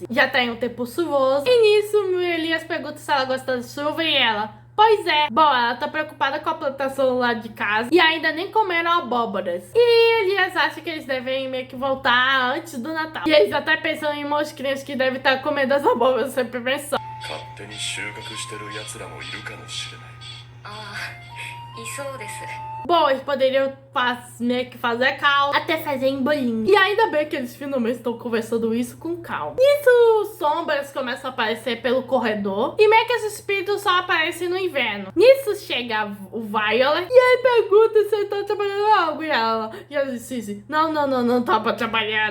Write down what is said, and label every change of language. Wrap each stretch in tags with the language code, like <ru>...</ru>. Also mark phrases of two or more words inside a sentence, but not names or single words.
<pt>Já tá em um tempo chuvoso. E nisso, Elias pergunta se ela gosta de chuva e ela: pois é. Bom, ela tá preocupada com a plantação lá de casa e ainda nem comeram abóboras. E Elias acha que eles devem meio que voltar antes do Natal. E eles até pensam em mosquinhas que devem estar comendo as abóboras sempre pensando.</pt> <ja>勝手に収穫してる奴らもいるかもしれない。ああ、いそうです。</ja> <pt>Bom, eles poderiam meio que fazer calma, até fazer em bolinho. E ainda bem que eles finalmente estão conversando isso com calma. Nisso, sombras começam a aparecer pelo corredor. E meio que esses espíritos só aparecem no inverno. Nisso chega o Violet. E aí pergunta se ele tá trabalhando algo. E ela diz: não tá pra trabalhar.</pt>